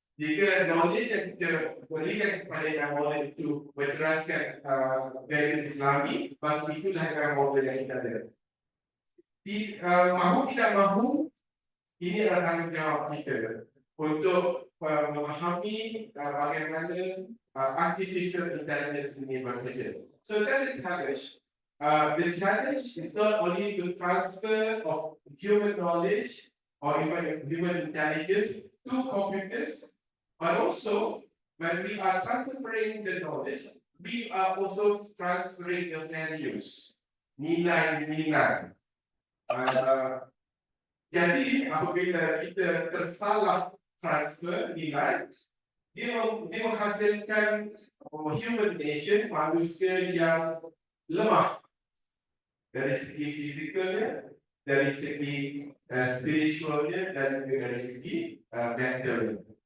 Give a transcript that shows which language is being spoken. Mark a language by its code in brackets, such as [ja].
[ms] Jika knowledge yang kita berikan kepada AI model itu berteraskan value Islami, maka itulah AI model yang kita ada. Mahu tidak mahu, ini adalah tanggungjawab kita untuk memahami bagaimana artificial intelligence ini bekerja. [en] So that is challenge. The challenge is not only to transfer of human knowledge or even human intelligence to computers, but also when we are transferring the knowledge, we are also transferring the values, nilai-nilai. [ms] Jadi apabila kita tersalah transfer nilai, dia menghasilkan [en] human nation, [ms] manusia yang lemah dari segi fizikalnya, dari segi spiritualnya, dan dari segi mentalnya.